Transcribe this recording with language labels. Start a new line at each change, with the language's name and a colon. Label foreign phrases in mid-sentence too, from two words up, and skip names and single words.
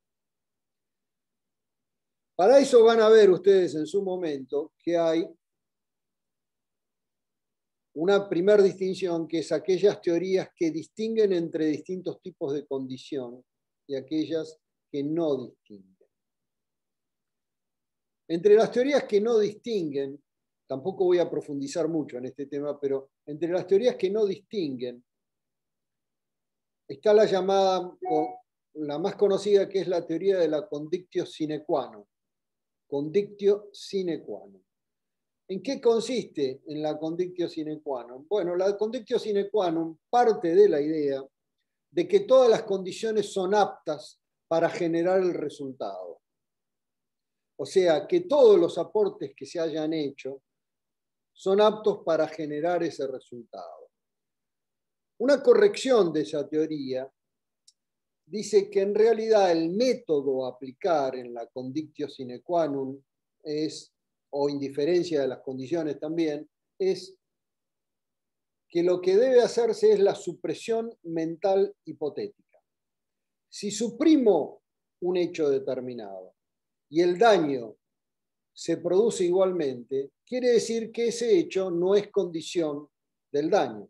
Spanish: Para eso van a ver ustedes en su momento que hay una primera distinción, que es aquellas teorías que distinguen entre distintos tipos de condición y aquellas que no distinguen. Entre las teorías que no distinguen, tampoco voy a profundizar mucho en este tema, pero entre las teorías que no distinguen está la llamada, o la más conocida, que es la teoría de la
Latin: condictio sine qua non. Condictio sine qua non.
Spanish: ¿En qué consiste en la
Latin: condictio sine qua non?
Spanish: Bueno, la
Latin: condictio sine qua non
Spanish: parte de la idea de que todas las condiciones son aptas para generar el resultado. O sea, que todos los aportes que se hayan hecho son aptos para generar ese resultado. Una corrección de esa teoría dice que en realidad el método a aplicar en la
Latin: condictio sine qua non
Spanish: es, o indiferencia de las condiciones también, es que lo que debe hacerse es la supresión mental hipotética. Si suprimo un hecho determinado y el daño se produce igualmente, quiere decir que ese hecho no es condición del daño.